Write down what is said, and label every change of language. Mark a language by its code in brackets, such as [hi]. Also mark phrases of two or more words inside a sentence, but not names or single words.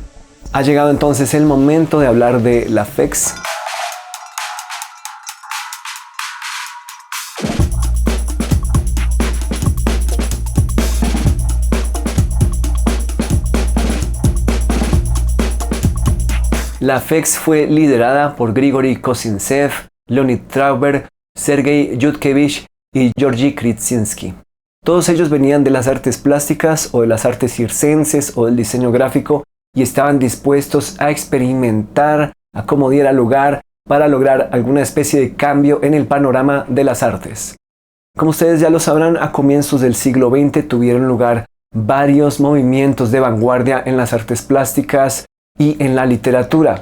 [es] Ha llegado entonces el momento de hablar de la FX. La FX fue liderada por Grigory Kozintsev, Leonid Trauber, Sergei Yudkevich y Georgy Kritinsky. Todos ellos venían de las artes plásticas o de las artes circenses o del diseño gráfico y estaban dispuestos a experimentar a como diera lugar para lograr alguna especie de cambio en el panorama de las artes. Como ustedes ya lo sabrán, a comienzos del siglo XX tuvieron lugar varios movimientos de vanguardia en las artes plásticas y en la literatura.